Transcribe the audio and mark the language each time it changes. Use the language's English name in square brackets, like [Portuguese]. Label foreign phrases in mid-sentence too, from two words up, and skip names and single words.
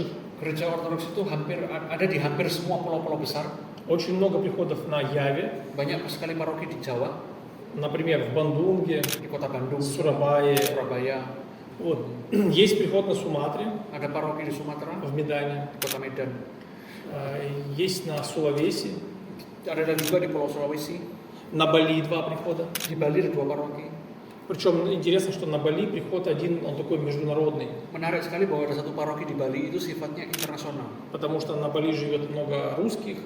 [Indonesian] Gereja Ortodoks itu ada di hampir semua pulau-pulau besar. [Russian] Очень много приходов на Яве, [Indonesian] Banyak sekali paroki di Jawa, [Russian] например, в Бандунге, [Indonesian] di kota Bandung, [Russian] Сурабае. [Indonesian] Surabaya. [Russian] Вот. Есть приход на Суматре, [Indonesian] Ada paroki di Sumatera, [Russian] в Медане. [Indonesian] di kota Medan. [Russian] Есть на Сулавеси, [Indonesian] Ada juga di Pulau Sulawesi. [Russian] на Бали 2 прихода. [Indonesian] Di Bali ada 2 paroki. [Russian] Причем интересно, что на Бали приход один, он такой международный, [Indonesian] Menarik sekali bahwa ada satu paroki di Bali itu sifatnya internasional. [Russian] потому что на Бали живет много русских